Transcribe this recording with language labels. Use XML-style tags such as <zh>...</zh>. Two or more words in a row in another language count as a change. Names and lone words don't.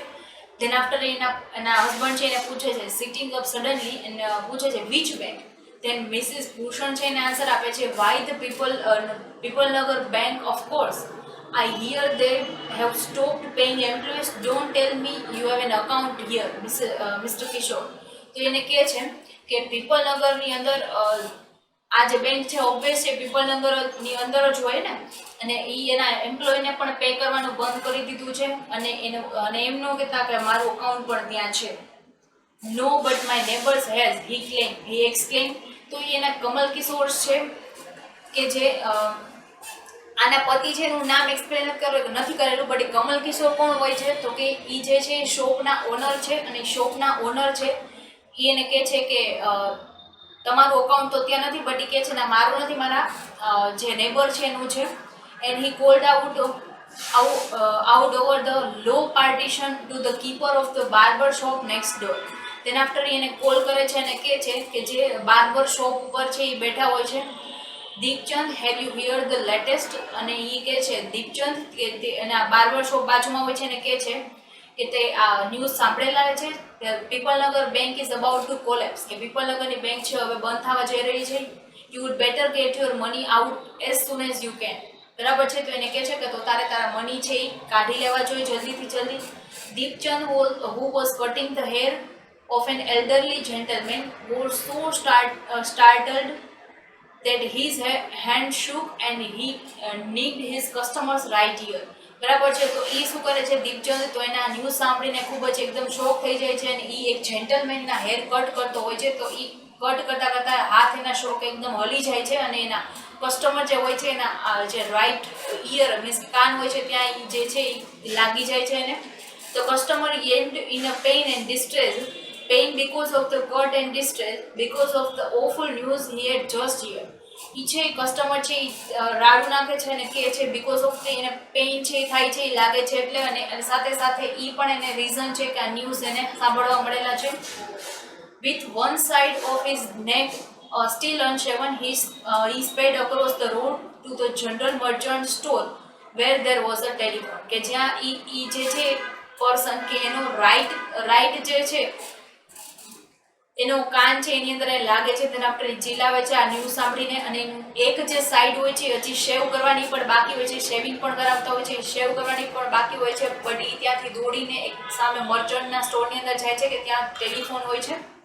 <gu>ધેન આફ્ટર એના હસબન્ડ છે એને પૂછે છે</gu> <en>sitting up suddenly</en> <gu>અને પૂછે છે</gu> <en>which bank.</en> <gu>ધેન મિસિસ ભૂષણ છે એને આન્સર આપે છે</gu> <en>why the Peoplenagar bank of course. I hear they have stopped paying employees. Don't tell me you have an account here, Mr. Kishore.</en> <gu>તો એને કહે છે કે પીપલનગરની અંદર આ જે બેંક છે ઓબ્વિયસ છે પીપલનગરની અંદર જ હોય ને, અને એ એના એમ્પ્લોયને પણ પે કરવાનું બંધ કરી દીધું છે, અને એમ ન કહેતા કે મારું અકાઉન્ટ પણ ત્યાં છે.</gu> <en>no but my neighbours has he explain.</en> <gu>તો એ એના કમલ કિશોર છે કે જે આના પતિ છે એનું નામ એક્સપ્લેન નથી કરેલું, બટ એ કમલ કિશોર કોણ હોય છે તો કે એ જે છે શોપના ઓનર છે, અને શોપના ઓનર છે એ એને કહે છે કે તમારું અકાઉન્ટ તો ત્યાં નથી, બટ એ કહે છે ના મારું નથી, મારા જે નેબર છે એનું છે.</gu> <en>and he called out over the low partition to the keeper of the barber shop next door. then after</en> <gu>એને કોલ કરે છે અને કહે છે કે જે</gu> <en>barber shop</en> <gu>ઉપર છે એ બેઠા હોય છે, દીપચંદ</gu> <en>have you hear the latest.</en> <gu>અને એ કહે છે દીપચંદ કે એના</gu> <en>barber shop</en> <gu>બાજુમાં હોય છે અને કહે છે કે તે આ ન્યૂઝ સાંભળેલા છે પીપલનગર બેંક</gu> <en>is about to collapse,</en> <gu>કે પીપલનગરની બેંક છે હવે બંધ થવા જઈ રહી છે.</gu> <en>you would better get your money out as soon as you can.</en> <gu>બરાબર છે, તો એને કહે છે કે તો તારા મની છે એ કાઢી લેવા જોઈએ જલ્દીથી જલ્દી.</gu> <en>દીપચંદ who was cutting the hair of an elderly gentleman was so startled that his hand shook and he nicked his customer's right ear.</en> <gu>બરાબર છે, તો એ શું કરે છે દીપચંદ, તો એના ન્યૂઝ સાંભળીને ખૂબ જ એકદમ શોક થઈ જાય છે, અને એ એક જેન્ટલમેનના</gu> <en>hair cut</en> <gu>કરતો હોય છે. તો એ કટ કરતા કરતા હાથ એના શોક એકદમ હલી જાય છે, અને એના કસ્ટમર જે હોય છે એના જે</gu> <en>right ear</en> <gu>મીન્સ કાન હોય છે ત્યાં જે છે એ લાગી જાય છે એને.</gu> <en>તો કસ્ટમર yelled in a pain and distress, pain because of the cut and distress because of the awful news he had just heard.</en> <gu>એ છે કસ્ટમર છે એ રાડું નાખે છે અને કહે છે</gu> <en>because of the</en> <gu>એને પેઇન છે એ થાય છે એ લાગે છે એટલે, અને સાથે સાથે એ પણ એને રીઝન છે કે આ ન્યૂઝ એને સાંભળવા મળેલા છે.</gu> <en>with one side of his neck still unshaven, he sped across the road to the general merchant store where there was a telephone.</en> <gu>કે જ્યાં ઈ જે છે પર્સન કે એનો રાઈટ જે છે એનો કાન છે એની અંદર એ લાગે છે, તેના પર ચીલાવે છે આ ન્યૂઝ સાંભળીને, અને એક જે સાઈડ હોય છે હજી શેવ કરવાની પણ બાકી હોય છે, શેવિંગ પણ કરાવતા હોય છે, શેવ કરવાની પણ બાકી હોય છે, બટ એ ત્યાંથી દોડીને એક સામે મર્ચન્ટના સ્ટોરની અંદર જાય છે કે ત્યાં ટેલિફોન હોય છે.</gu>